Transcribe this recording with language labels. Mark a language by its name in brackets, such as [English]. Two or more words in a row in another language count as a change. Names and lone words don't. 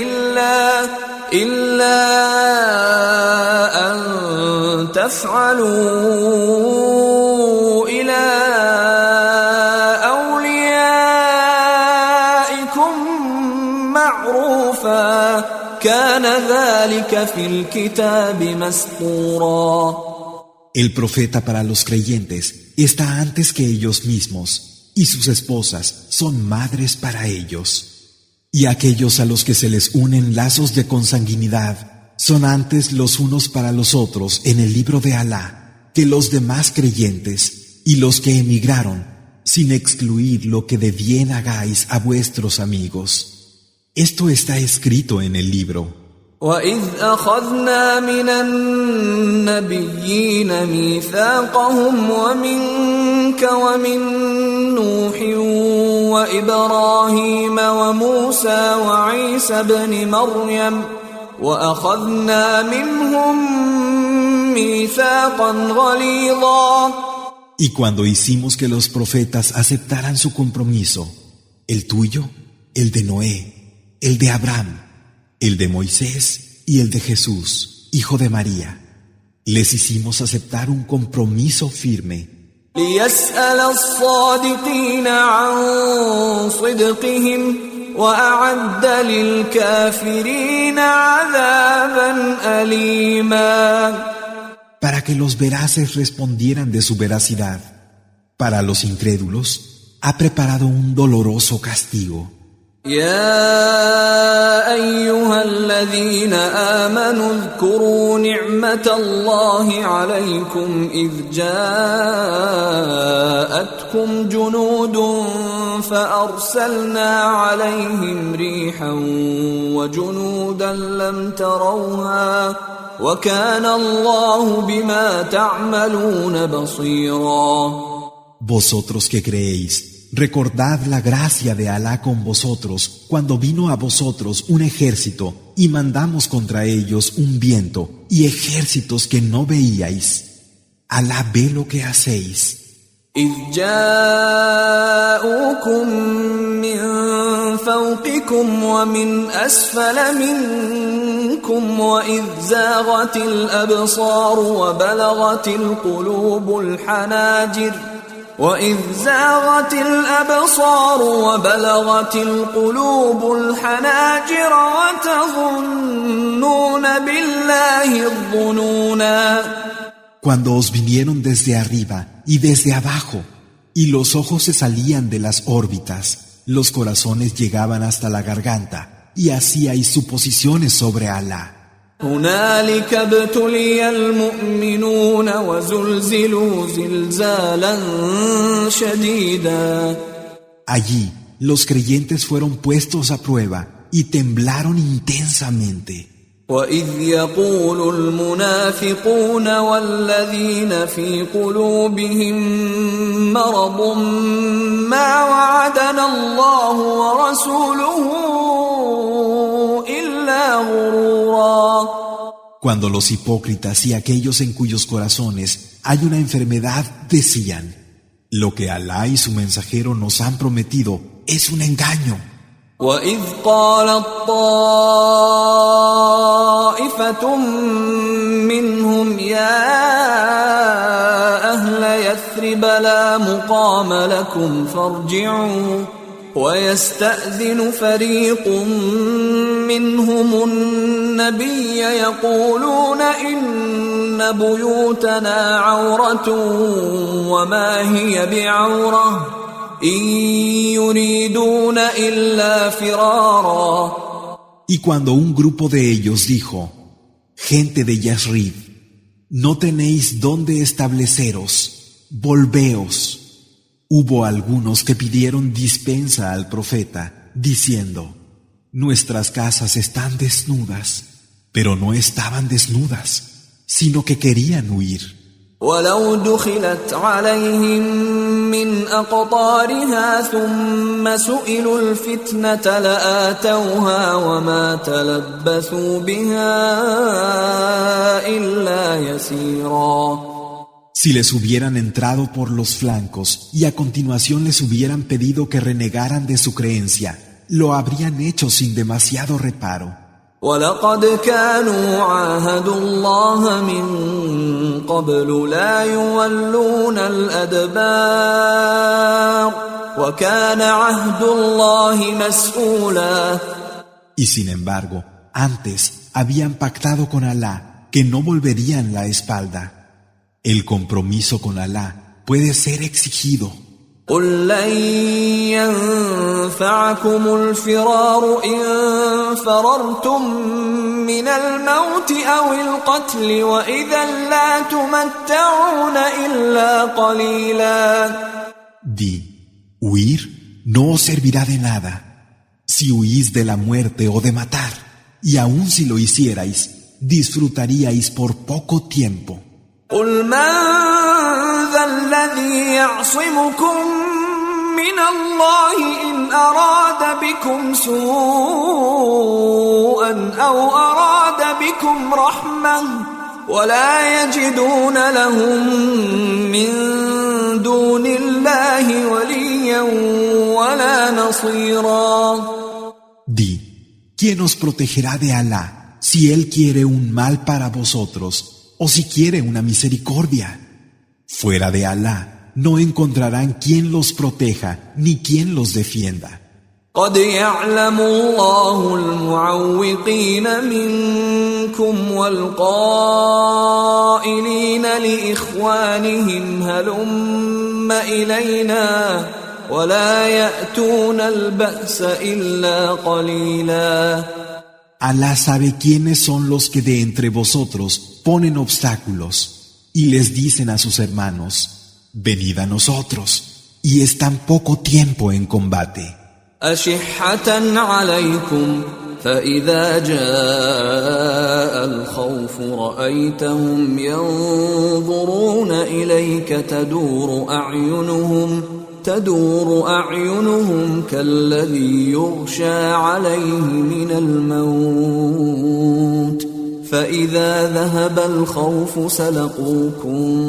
[Arabic] إلا أن تفعلوا إلى أوليائكم معروفا كان ذلك في الكتاب مسطورا. [Spanish] El profeta para los creyentes está antes que ellos mismos, y sus esposas son madres para ellos. Y aquellos a los que se les unen lazos de consanguinidad son antes los unos para los otros en el libro de Alá que los demás creyentes y los que emigraron, sin excluir lo que de bien hagáis a vuestros amigos. Esto está escrito en el libro. [Arabic] وَإِذْ أَخَذْنَا مِنَ النَّبِيِّينَ مِيثَاقَهُمْ وَمِنكَ وَمِن نُّوحٍ وَإِبْرَاهِيمَ وَمُوسَى وَعِيسَى ابْنِ مَرْيَمَ وَأَخَذْنَا مِنْهُم مِّيثَاقًا غَلِيظًا. [Spanish] Y cuando hicimos que los profetas aceptaran su compromiso, el tuyo, el de Noé, el de Abraham, el de Moisés y el de Jesús, hijo de María, les hicimos aceptar un compromiso firme. [Arabic] لِيَسْأَلَ الصَّادِقِينَ عَن صِدْقِهِمْ وَأَعَدَّ لِلْكَافِرِينَ عَذَابًا أَلِيمًا. [Spanish] Para que los veraces respondieran de su veracidad. Para los incrédulos, ha preparado un doloroso castigo. [Arabic] يا أيها الذين آمنوا اذكروا نعمة الله عليكم إذ جاءتكم جنود فأرسلنا عليهم ريحا وجنودا لم تروها وكان الله بما تعملون بصيرا. [Spanish] Vosotros que creéis, recordad la gracia de Alá con vosotros cuando vino a vosotros un ejército y mandamos contra ellos un viento y ejércitos que no veíais. Alá ve lo que hacéis. [Arabic] إذ جاءوكم من فوقكم ومن أسفل منكم وإذ زاغت الأبصار وبلغت القلوب الحناجر وتظنون بالله الظنونا. [Spanish] Cuando os vinieron desde arriba y desde abajo, y los ojos se salían de las órbitas, los corazones llegaban hasta la garganta, y hacíais suposiciones sobre Alá. [Arabic] هنالك ابتلي المؤمنون وزلزلوا زلزالا شديدا. [Spanish] Allí los creyentes fueron puestos a prueba y temblaron intensamente. [Arabic] وإذ يقول المنافقون والذين في قلوبهم مرض ما وعدنا الله ورسوله إلا غرورا. [Spanish] Cuando los hipócritas y aquellos en cuyos corazones hay una enfermedad decían: lo que Alá y su mensajero nos han prometido es un engaño. [Arabic] وَإِذْ قَالَتْ طَائِفَةٌ مِّنْهُمْ يَا أَهْلَ يَثْرِبَ لَا مُقَامَ لَكُمْ فَارْجِعُوا وَيَسْتَأْذِنُ فَرِيقٌ مِّنْهُمُ النَّبِيَّ يَقُولُونَ إِنَّ بُيُوتَنَا عَوْرَةٌ وَمَا هِيَ بِعَوْرَةٍ Y [Spanish] cuando un grupo de ellos dijo: gente de Yasrib, no tenéis dónde estableceros, volveos. Hubo algunos que pidieron dispensa al profeta, diciendo: nuestras casas están desnudas, pero no estaban desnudas, sino que querían huir. [Arabic] ولو دخلت عليهم من أقطارها ثم سئلوا الفتنة لآتوها وما تلبثوا بها إلا يسيرا. [Spanish] Si les hubieran entrado por los flancos y a continuación les hubieran pedido que renegaran de su creencia, lo habrían hecho sin demasiado reparo. [Arabic] وَلَقَدْ كَانُوا عَاهَدُوا اللَّهَ مِن قَبْلُ لَا يُوَلُّونَ الْأَدْبَارَ وَكَانَ عَهْدُ اللَّهِ مَسْئُولًا. [Spanish] Y sin embargo, antes habían pactado con Alá que no volverían la espalda. El compromiso con Alá puede ser exigido. [Arabic] قُل لَّن يَنفَعَكُمُ الْفِرَارُ إِن فَرَرْتُم مِّنَ الْمَوْتِ أَوِ الْقَتْلِ وَإِذًا لَّا تُمَتَّعُونَ إِلَّا قَلِيلًا. [Spanish] Di, huir no os servirá de nada. Si huís de la muerte o de matar, y aun si lo hicierais, disfrutaríais por poco tiempo. [Arabic] قل من ذا الذي يعصمكم من الله إن أراد بكم سوءا أو أراد بكم رحمة ولا يجدون لهم من دون الله وليا ولا نصيرا. [Spanish] Di, ¿quién os protegerá de Alá si Él quiere un mal para vosotros o si quiere una misericordia? Fuera de Alá no encontrarán quien los proteja ni quien los defienda. [Arabic] قد يعلم الله المعوقين منكم والقائلين لإخوانهم هلم إلينا ولا يأتون البأس إلا قليلا. [Spanish] Alá sabe quiénes son los que de entre vosotros ponen obstáculos y les dicen a sus hermanos, venid a nosotros, y están poco tiempo en combate. [Arabic] أشحة عليكم فإذا جاء الخوف رأيتهم ينظرون إليك تدور أعينهم كالذي يغشى عليه من الموت فإذا ذهب الخوف سلقوكم